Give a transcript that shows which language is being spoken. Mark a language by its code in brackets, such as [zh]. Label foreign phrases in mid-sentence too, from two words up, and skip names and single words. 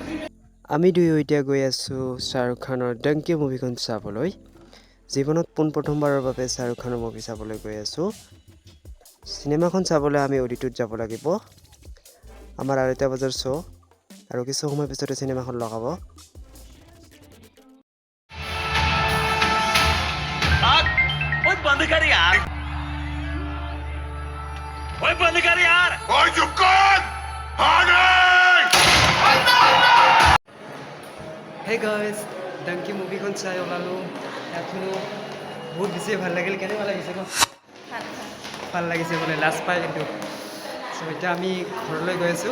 [as] আমি দুয়ো এতিয়া গৈ আছোঁ শ্বাহৰুখ খানৰ ডংকি মুভিখন চাবলৈ। জীৱনত পোনপ্ৰথমবাৰৰ বাবে শ্বাহৰুখ খানৰ মুভি চাবলৈ গৈ আছোঁ। চিনেমাখন চাবলৈ আমি অডিটোত যাব লাগিব। আমাৰ 2টা বজাৰ শ্ব' আৰু কিছু সময় পিছতে চিনেমাখন লগাব। [hi] बंद कर यार, ओए बंद कर यार, ओए चुप कर, [en] hey guys, [as] ডংকি মুভিখন চাই ওলালোঁ। এখনো বহুত বেছিয়ে ভাল লাগিল। কেনেকুৱা লাগিছে ন? ভাল লাগিছে বোলে, লাষ্ট পাই কিন্তু। চ' এতিয়া আমি ঘৰলৈ গৈ আছোঁ।